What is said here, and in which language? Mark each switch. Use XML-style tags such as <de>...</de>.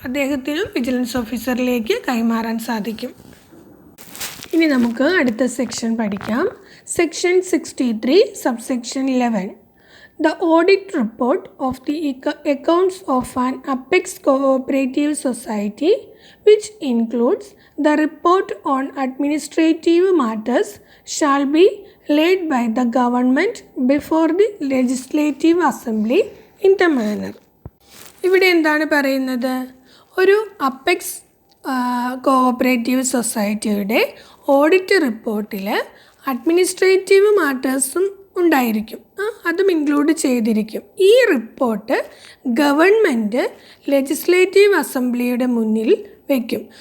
<ml>അദ്ദേഹത്തിനും വിജിലൻസ് ഓഫീസറിലേക്ക് കൈമാറാൻ സാധിക്കും. ഇനി നമുക്ക് അടുത്ത സെക്ഷൻ പഠിക്കാം.</ml> <en>Section 63 subsection 11, the audit report of the accounts of an Apex cooperative society, which includes the report on administrative matters, shall be laid by the government before the legislative assembly in the manner.</en> <ml>ഇവിടെ എന്താണ് പറയുന്നത്? ഒരു apex cooperative സൊസൈറ്റിയുടെ audit റിപ്പോർട്ടിൽ administrative മാറ്റേഴ്സും ഉണ്ടായിരിക്കും, അതും include ചെയ്തിരിക്കും. ഈ റിപ്പോർട്ട് ഗവൺമെൻറ് ലെജിസ്ലേറ്റീവ് അസംബ്ലിയുടെ മുന്നിൽ വയ്ക്കും.</ml>